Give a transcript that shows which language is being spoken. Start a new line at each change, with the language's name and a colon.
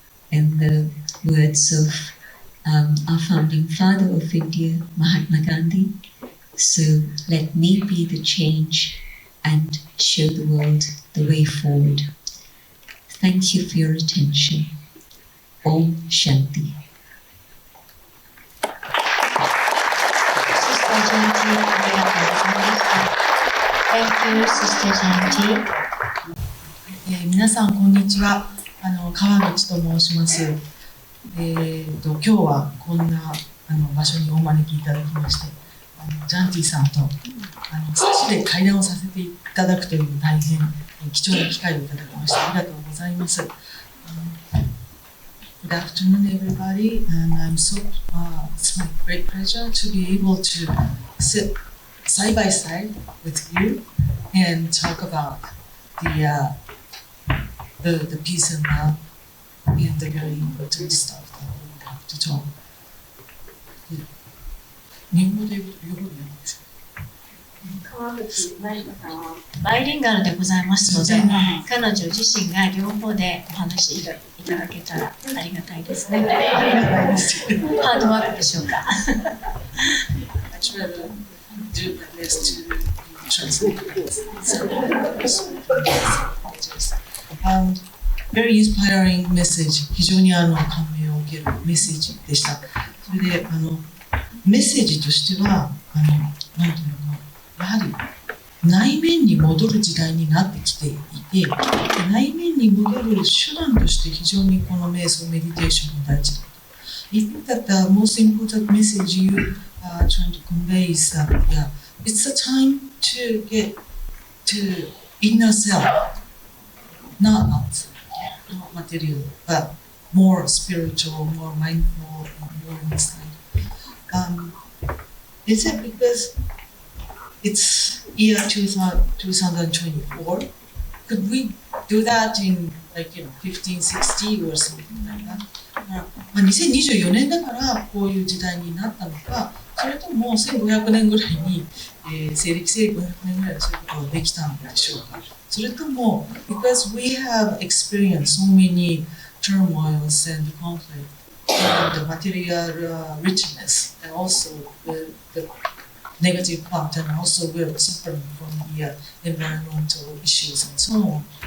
English: In the words of our founding father of India, Mahatma Gandhi, so let me be the change and show the world the way forward. Thank you for your attention. Om Shanti.
Japanese: Sister Genti, ありがとうございました。
English: Thank you, Sister Genti.
Japanese: 皆さんこんにちは。川口と申します。今日はこんな場所にお招きいただきまして、ジャンティさんと差しで会談をさせていただくという大変貴重な機会をいただきましてありがとうございます。
English: Good afternoon, everybody, and it's my great pleasure to be able to sit side by side with you and talk about the peace and love and the very important stuff that we have to talk.
Japanese: 日本語で両方でやるんですか？川口まりこさんはバイリンガルでございますので、彼女自身が両方でお話しいただけたらありがたいですね。ハードワークでしょうか。
English: I try to do my best to translate very inspiring message
Japanese: 非常に感銘を受けるメッセージでした。それでメッセージとしてはなんていうのやはり内面に戻る時代になってきていて、内面に戻る手段として非常にこの瞑想メディテーションが大事だと。
English: I think that the most important message you are trying to convey is that it's a time to get to inner self, not material, but more spiritual, more mindful, more inside. Is it because it's year 2024? Could we do that in 1560 or something like that?
Japanese: 2024年だからこういう時代になったのか、それとも1500年ぐらいに、西暦1500年ぐらいにそういうことができたのでしょうか。それとも
English: because we have experienced so many turmoils and conflict and the material richness and also the negative part, and also we're suffering from the environmental issues and so on.